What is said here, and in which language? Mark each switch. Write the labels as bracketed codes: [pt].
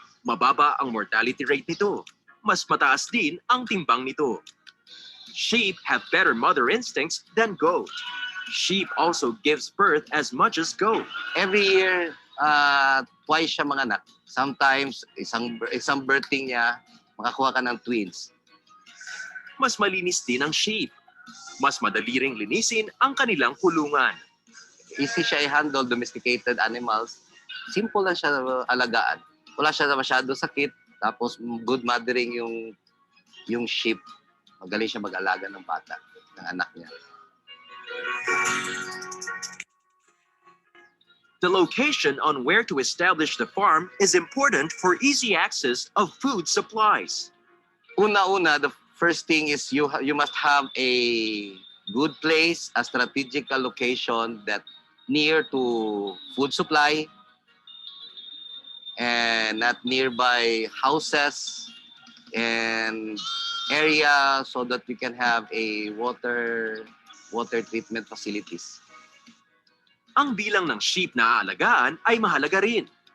[tl] Mababa ang mortality rate nito. Mas mataas din ang timbang nito. [en] Sheep have better mother instincts than goat. Sheep also gives birth as much as goat. Every year, [tl] twice siya manganak. Sometimes, isang birthing niya, makakuha ka ng twins. Mas malinis din ang sheep. Mas madali ring linisin ang kanilang kulungan. Easy siya i-handle, domesticated animals. Simple lang siya alagaan. Wala siya na masyado sakit. Tapos good mothering yung sheep. Magaling siya mag-alaga ng bata, ng anak niya. [en] The location on where to establish the farm is important for easy access of food supplies. [tl] Una-una, [en] the first thing is you must have a good place, a strategical location that near to food supply and not nearby houses and area so that we can have a water treatment facilities. [tl] Ang bilang ng sheep na aalagaan ay mahalaga rin.